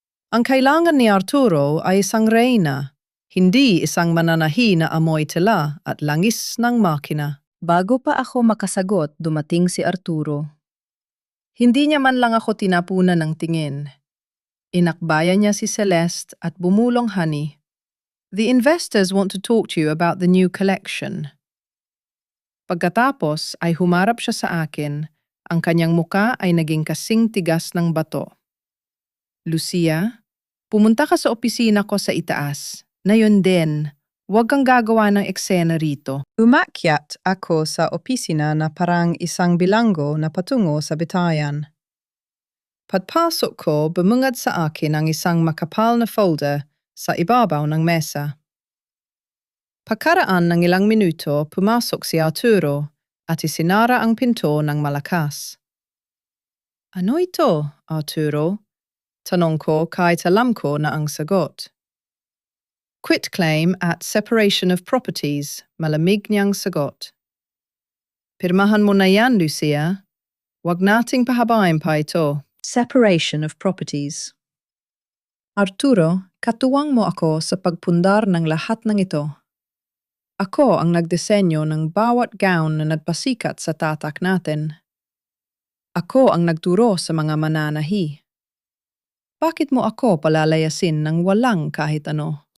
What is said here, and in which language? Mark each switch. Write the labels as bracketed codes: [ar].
[tl] Ang kailangan ni Arturo ay isang reyna, hindi isang mananahi na amoy tela at langis ng makina. Bago pa ako makasagot, dumating si Arturo. Hindi niya man lang ako tinapunan ng tingin. Inakbayan niya si Celeste at bumulong, [en] honey. The investors want to talk to you about the new collection. [tl] Pagkatapos ay humarap siya sa akin, ang kanyang muka ay naging kasing tigas ng bato. Lucia, pumunta ka sa opisina ko sa itaas. Na yun din, Huwag kang gagawa ng eksena rito. Umakyat ako sa opisina na parang isang bilanggo na patungo sa bitayan. Pagpasok ko, bumungad sa akin ang isang makapal na folder sa ibabaw ng mesa. Pagkaraan ng ilang minuto, pumasok si Arturo at isinara ang pinto ng malakas. Ano ito, Arturo? Tanong ko kahit alam ko na ang sagot. Quitclaim at separation of properties, malamig niyang sagot. Pirmahan mo na yan, Lucia. Huwag nating pahabain pa ito. [en] Separation of properties. [tl] Arturo, katuwang mo ako sa pagpundar ng lahat ng ito. Ako ang nagdisenyo ng bawat gown na nagpasikat sa tatak natin. Ako ang nagturo sa mga mananahi. Bakit mo ako palalayasin ng walang kahit ano?